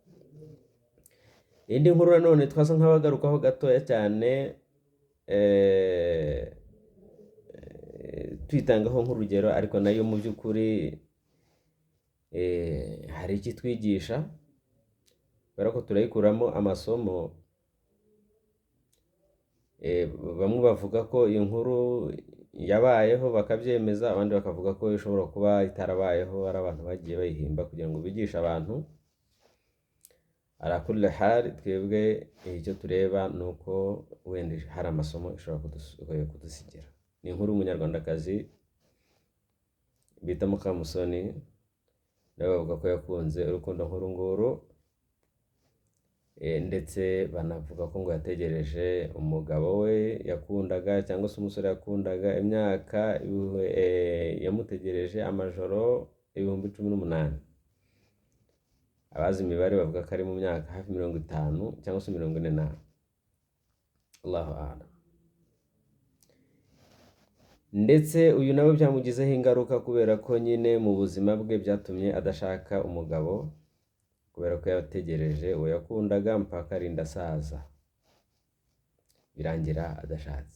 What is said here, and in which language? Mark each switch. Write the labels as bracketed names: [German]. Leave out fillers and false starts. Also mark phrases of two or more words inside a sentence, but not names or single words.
[Kinyarwanda] Indi nkuru nanone twasa nk'abagarukaho gatoya cyane, tuyitangaho nk'urugero, ariko nayo mu by'ukuri hari iki twigisha, kubera ko turayikuramo amasomo. Bamwe bavuga ko iyi nkuru yabayeho bakabyemeza, abandi bakavuga ko ishobora kuba itarabayeho, ari abantu bagiye bayihimba kugira ngo bigishe abantu. [Arabic] على كل حال, [Kinyarwanda] twebwe icyo tureba ni uko wenda hari amasomo ishobora kudusigira. Ni inkuru y'umunyarwandakazi bita Mukamusoni, nawe bavuga ko yakunze urukundo nk'uru nguru, ndetse banavuga ko ngo yategereje umugabo we yakundaga, cyangwa se umusore yakundaga, imyaka yamutegereje amajoro 18,000. Abazi imibare bavuga ko ari mu myaka hafi 50 cyangwa se 40. [Arabic] الله أعلم. [Kinyarwanda] Ndetse uyu nawe byamugizeho ingaruka, kubera ko nyine mu buzima bwe byatumye adashaka umugabo, kubera ko yategereje uwo yakundaga mpaka arinda asaza, birangira adashatse.